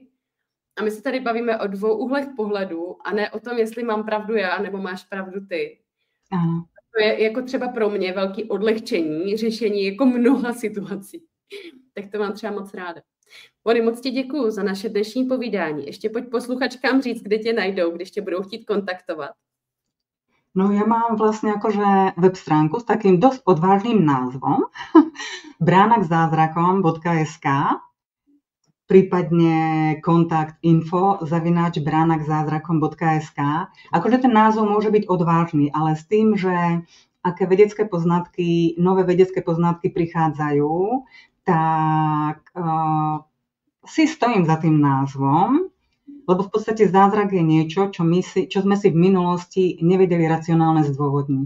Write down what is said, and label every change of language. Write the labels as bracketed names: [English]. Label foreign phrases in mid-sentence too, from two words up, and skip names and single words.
[Czech] A my se tady bavíme o 2 úhlech pohledu a ne o tom, jestli mám pravdu já nebo máš pravdu ty. Aha. To je jako třeba pro mě velký odlehčení, řešení jako mnoha situací. Tak to mám třeba moc ráda. Moni, moc ti děkuju za naše dnešní povídání. Ještě pojď posluchačkám říct, kde tě najdou, když tě budou chtít kontaktovat. [Slovak] No ja mám vlastne akože web stránku s takým dosť odvážnym názvom bránakzázrakom.sk prípadne kontakt info@branakzázrakom.sk. Akože ten názov môže byť odvážny, ale s tým, že aké nové vedecké poznatky prichádzajú, tak si stojím za tým názvom, lebo v podstate zázrak je niečo, čo sme si v minulosti nevedeli racionálne zdôvodniť.